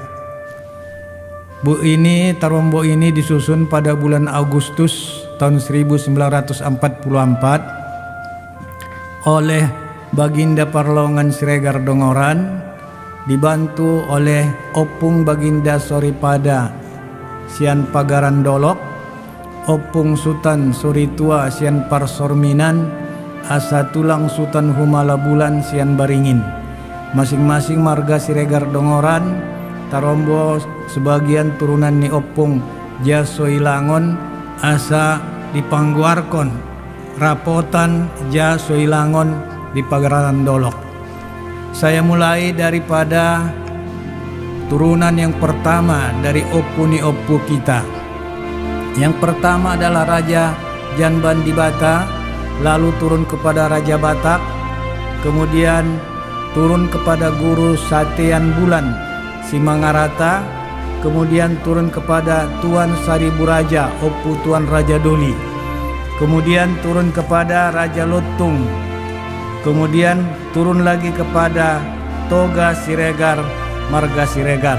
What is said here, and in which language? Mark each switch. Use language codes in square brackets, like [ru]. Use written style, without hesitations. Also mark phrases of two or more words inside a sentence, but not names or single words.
[id] Tarombo ini disusun pada bulan Agustus tahun 1944 oleh Baginda Parlongan Siregar Dongoran, dibantu oleh Opung Baginda Soripada Sian Pagaran Dolok, Opung Sultan Suritua Sian Parsorminan, Asa Tulang Sultan Humala Bulan Sian Baringin. Masing-masing marga Siregar Dongoran, Tarombo sebagian turunan ni Opung Jasoilangon [akb] asa dipangguarkon rapotan [id] Jasoilangon di Pagaran Dolok. Saya mulai daripada turunan yang pertama dari Opu ni Opu kita. Yang pertama adalah Raja Janban di Bata, lalu turun kepada Raja Batak, kemudian turun kepada Guru Satean Bulan Simangarata, kemudian turun kepada Tuan Sariburaja Opu Tuan Raja Doli, kemudian turun kepada Raja Lotung, kemudian turun lagi kepada Toga Siregar, marga Siregar.